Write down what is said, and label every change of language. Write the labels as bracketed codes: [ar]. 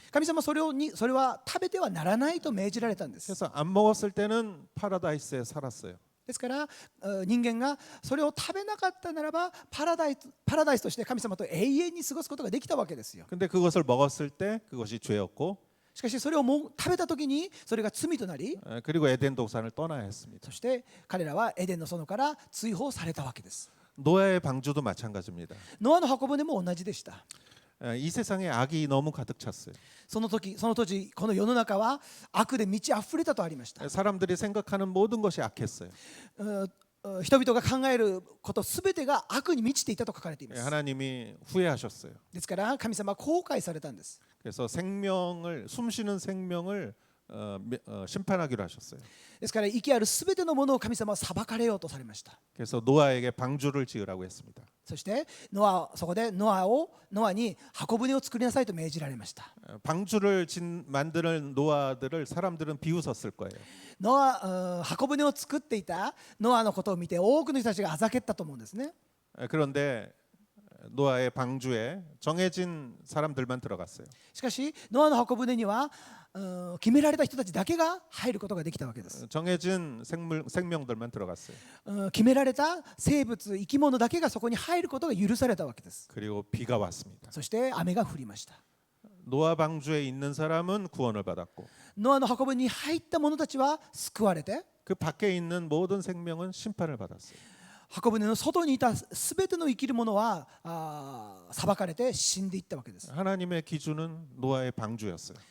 [ja] 神様それは食べてはならないと命じられたんです。 [ko] 그래서 안 먹었을 때는 파라다이스에 살았어요. [ja] ですから人間がそれを食べなかったならばパラダイスとして神様と永遠に過ごすことができたわけですよ。 [ko] 근데 그것을 먹었을 때 그것이 죄였고 [ja] しかしそれをもう食べた時にそれが罪となり [ko] 그리고 에덴 동산을 떠나야 했습니다. [ja] そして彼らはエデンの園から追放されたわけです。 [ko] 노아의 방주도 마찬가지입니다. [ja] ノアの箱舟も同じでした。 [ko] 이 세상에 악이 너무 가득 찼어요. [ja] その当時この世の中は悪で満ち溢れたとありました。 [ko] 사람들이 생각하는 모든 것이 악했어요. [ja] 人々が考えることすべてが悪に満ちていたと書かれています。 [ko] 하나님이 후회하셨어요. [ja] ですから神様は後悔されたんです。 [ko] 그래서 숨쉬는 생명을 심판하기로 하셨어요. [ja] ですから息あるすべてのものを神様は裁かれようとされました。 [ko] 그래서 노아에게 방주를 지으라고 했습니다. [ja] そしてそこでノアに箱舟を作りなさいと命じられました。 [ko] 방주를 만드는 노아들을 사람들은 비웃었을 거예요. [ja] 箱舟を作っていたノアのことを見て多くの人たちがあざけったと思うんですね。 [ko] 그런데 노아의 방주에 정해진 사람들만 들어갔어요. [ja] しかしノアの箱舟には決められた人たちだけが入ることができたわけです。 [ko] 정해진 생명들만 들어갔어요. [ja] 決められた生物生き物だけがそこに入ることが許されたわけです。 [ko] 그리고 비가 왔습니다. [ja] そして雨が降りました。 [ko] 노아 방주에 있는 사람은 구원을 받았고 [ja] ノアの箱舟に入った者たちは救われて [ko] 그 밖에 있는 모든 생명은 심판을 받았어요. [ja] 箱舟の外にいたすべての生きる者は裁かれて死んでいったわけです。 [ko] 하나님의 기준은 노아의 방주였어요.